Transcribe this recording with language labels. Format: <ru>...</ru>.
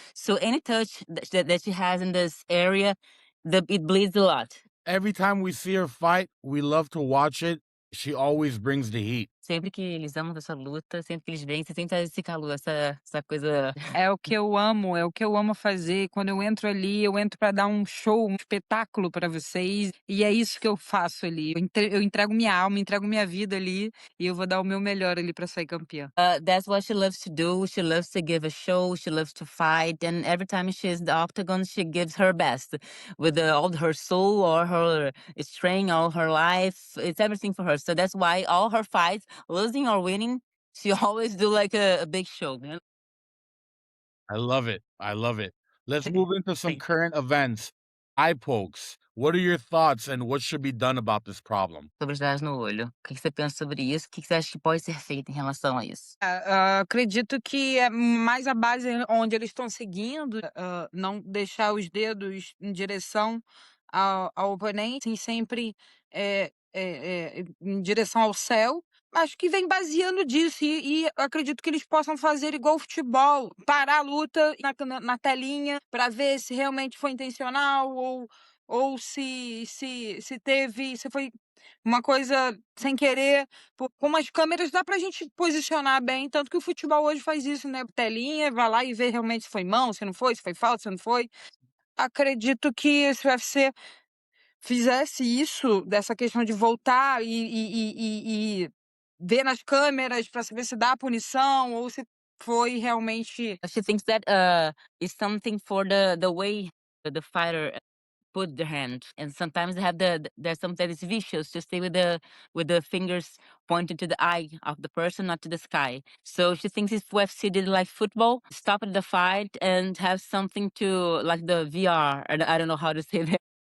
<en>So any touch that she has in this area, it bleeds a lot. Every time we see her fight, we love to watch it. She always brings the heat.</en> <pt>Sempre que eles amam essa luta, sempre que eles vêm, você sempre esse calor, essa coisa. É o que eu amo fazer. Quando eu entro ali, eu entro pra dar um show, um espetáculo pra vocês. E é isso que eu faço ali. Eu entrego minha alma, entrego minha vida ali. E eu vou dar o meu melhor ali pra sair campeã.</pt> <en>That's what she loves to do. She loves to give a show. She loves to fight. And every time she's in the octagon, she gives her best with all her soul, all her strength, all her life. It's everything for her. So that's why all her fights, losing or winning, she always do like a big show. I love it. Let's move into some current events. Eye pokes. What are your thoughts and what should be done about this problem?</en> <pt>Sobre os dados no olho. O que você pensa sobre isso? O que você acha que pode ser feito em relação a isso? Acredito que é mais a base onde eles estão seguindo, não deixar os dedos em direção ao oponente, sim, sempre em direção ao céu. Acho que vem baseando disso e acredito que eles possam fazer igual o futebol, parar a luta na telinha para ver se realmente foi intencional ou se foi uma coisa sem querer. Com as câmeras dá pra gente posicionar bem, tanto que o futebol hoje faz isso, né? Telinha, vai lá e vê realmente se foi mão, se não foi, se foi falta, se não foi. Acredito que se o UFC fizesse isso, dessa questão de voltar e ver nas câmeras para saber se dá punição ou se foi realmente.</pt> <en>She thinks that is something for the way the fighter put their hand, and sometimes they have there's something that is vicious to stay with the fingers pointed to the eye of the person, not to the sky. So she thinks if UFC did like football, stop at the fight and have something to like the VR. I don't know how to say that.</en>